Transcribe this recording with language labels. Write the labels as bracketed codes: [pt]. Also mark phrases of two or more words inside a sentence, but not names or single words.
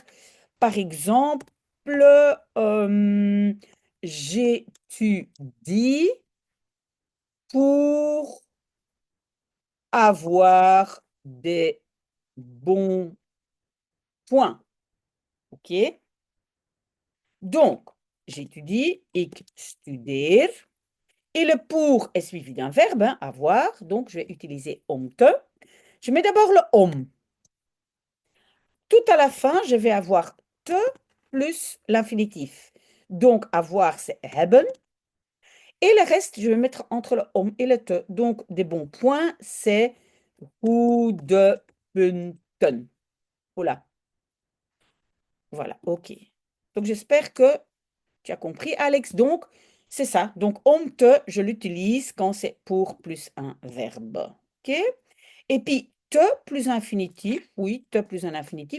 [fr] Par exemple, j'étudie pour avoir des bons points. OK? Donc, j'étudie, [nl] ik studeer. [fr] Et le pour est suivi d'un verbe, hein, avoir. Donc, je vais utiliser [nl] om te. [fr] Je mets d'abord le om. Tout à la fin, je vais avoir te plus l'infinitif. Donc, avoir, c'est hebben. Et le reste, je vais mettre entre le om et le te. Donc, des bons points, c'est [nl] goede punten. [fr] Voilà. Voilà, OK. Donc, j'espère que tu as compris, Alex. Donc, c'est ça. Donc, [nl] om te, [fr] je l'utilise quand c'est pour plus un verbe. OK? Et puis, te plus infinitif. Oui, te plus un infinitif.